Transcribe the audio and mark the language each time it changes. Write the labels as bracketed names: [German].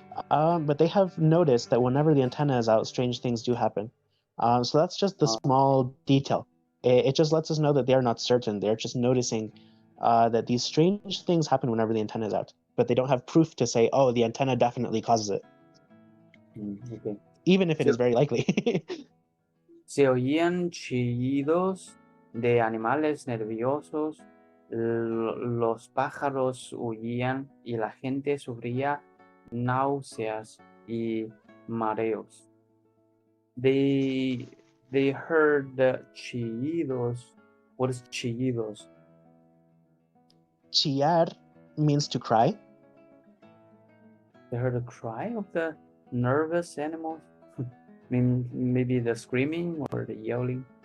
[English] But they have noticed that whenever the antenna is out, strange things do happen. So that's just the small detail. It just lets us know that they're not certain. They're just noticing that these strange things happen whenever the antenna is out. But they don't have proof to say, the antenna definitely causes it. Okay. Even if it is very likely. [Spanish] Se oían chillidos de animales nerviosos, los pájaros huían y la gente sufría náuseas y mareos. [English] They heard the chillidos. What is chillidos? Chillar means to cry. They heard the cry of the nervous animals. Maybe the screaming or the yelling.